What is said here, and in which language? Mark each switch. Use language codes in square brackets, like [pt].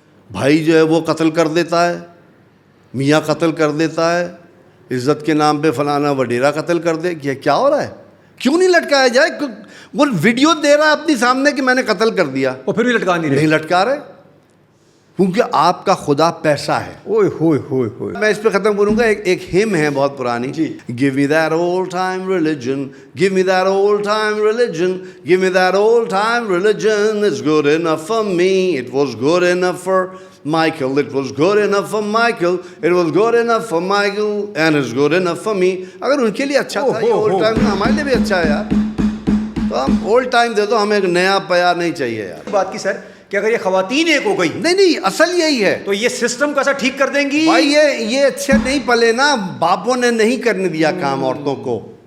[ur] بھائی جو ہے وہ قتل کر دیتا ہے, میاں قتل کر دیتا ہے, عزت کے نام پہ فلانا وڈیرا قتل کر دے. کیا ہو رہا ہے؟ کیوں نہیں لٹکایا جائے؟ وہ ویڈیو دے رہا ہے اپنی سامنے کہ میں نے قتل کر دیا, اور پھر بھی لٹکا نہیں لٹکا رہے, کیونکہ آپ کا خدا پیسہ ہے. اوئے ہوئے ہوئے ہوئے. میں اس پہ ختم کروں گا. ایک ہم ہے بہت پرانی, [en] Give me that old time religion, give me that old time religion, give me that old time religion, it's good enough for me, it was good enough for Michael, it was good enough for Michael, it was good enough for Michael, and it's good enough for me. [ur] اگر ان کے لیے اچھا تھا یہ old time, ہمارے لیے بھی اچھا ہے یار. تو ہم اولڈ ٹائم دے دو, ہمیں ایک نیا پیار نہیں چاہیے یار. بات کی سر کہ اگر یہ خواتین ایک ہو گئی, نہیں اصل یہی ہے, تو یہ سسٹم کا سا ٹھیک کر دیں گی. بھائی یہ اچھے نہیں پلے نا, باپوں نے نہیں کرنے دیا کام عورتوں کو.